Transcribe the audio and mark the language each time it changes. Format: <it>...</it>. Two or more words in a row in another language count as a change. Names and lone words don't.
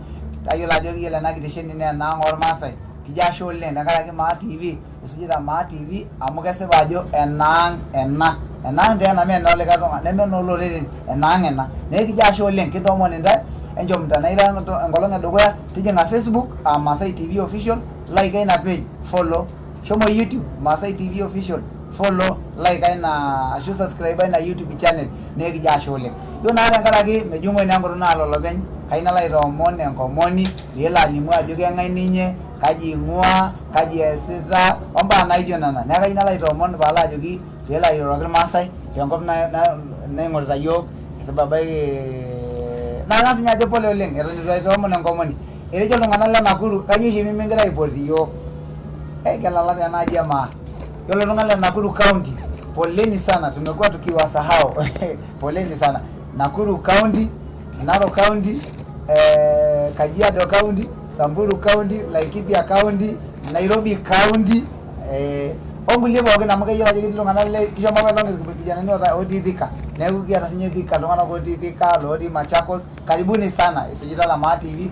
<mas>Tayiolo ajo yiolo ena kitesheni naa enaang' ormaasai. Kijo ashe oleng tenkaraki Ma TV isujita Ma TV amu kesipa ajo enaang' ena. Enaang' tena mee enolikae tung'ani neme enooloreren enaang' ena. Neeku kijo ashe oleng kintoomon intae enchom tenaira enkolong edukuya tijing'a Facebook Masai TV official like ina page follow. Shomo YouTube Masai TV official follow like ina ashu subscribe ina YouTube channel nekijo ashe oleng. Yiolo naa tenkaraki mejung'oi naa enkutuk naalo olopeny kayieu nalo aitoomon enkomoni peelo alimu ajo keng'ae ninye, kaji ing'ua, kaji eesita ombaa naijo nena. Neeku kayieu nalo aitoomon paalo ajoki peelo airoroki irmaasai tenkop naing'orita yiok sababaiki nang'as ninye ajo pole oleng eton eitu aitoomon enkomoni. Etejo iltung'anak le Nakuru kanyioo oshi mimingira aipoti yiok. Kelala tena aji e Ma. Yiolo iltung'anak le Nakuru County</mas> <sw>poleni sana tumekuwa tukiwasahau. Poleni sana.</sw> <mas>Nakuru County, Narok County, Kajiado County, Samburu County, Laikipia County, Nairobi County, ongulie pookin amu keyiolo ajo ketii iltung'anak le kishomo apa olong irkijanani otii Thika. Neeku kiata sinye Thika iltung'anak otii Thika, lotii Machakos,</mas> <sw>karibuni sana</sw> <mas>isujita Ma TV.</mas>